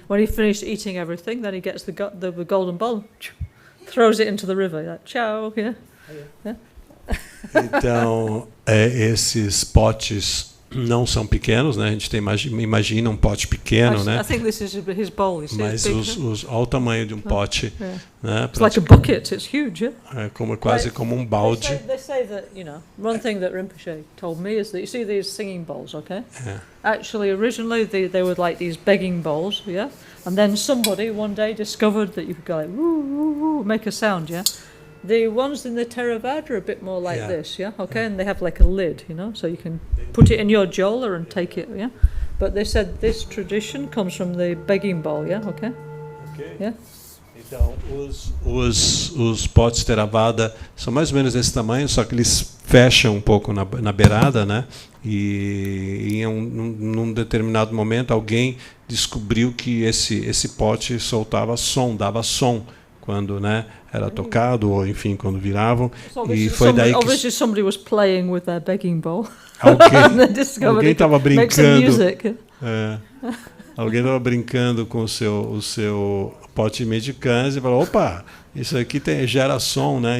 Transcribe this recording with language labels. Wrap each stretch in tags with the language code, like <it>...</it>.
<en>When he finished eating everything, then he gets the golden bowl, throws it into the river, like, ciao, yeah? Yeah?</en> <pt>Então, esses potes não são pequenos, né? A gente imagina um pote pequeno, né?</pt> <en>I think this is his bowl. You see,</en> <pt>mas olha o tamanho de um pote, né?</pt> <en>It's like a bucket. It's huge, yeah?</en> <pt>É quase como um balde.</pt> <en>They say that, one thing that Rinpoche told me is that you see these singing bowls, okay? Actually, originally they were like these begging bowls, yeah? And then somebody one day discovered that you could go like woo, woo, woo, make a sound, yeah? The ones in the Theravada are a bit more like this, yeah? Okay, and they have like a lid, so you can put it in your jola and take it, yeah? But they said this tradition comes from the begging bowl, yeah? Okay? Yeah?</en> <pt>Então, os potes Theravada são mais ou menos desse tamanho, só que eles fecham um pouco na beirada, né? E num determinado momento alguém descobriu que esse pote soltava som, dava som quando, né, era tocado ou enfim quando viravam, e foi daí que</pt> <en>obviously somebody was playing with their begging bowl.</en> <pt>Alguém estava brincando. Alguém estava brincando com o seu pote medicans e falou: opa, isso aqui gera som, né?</pt>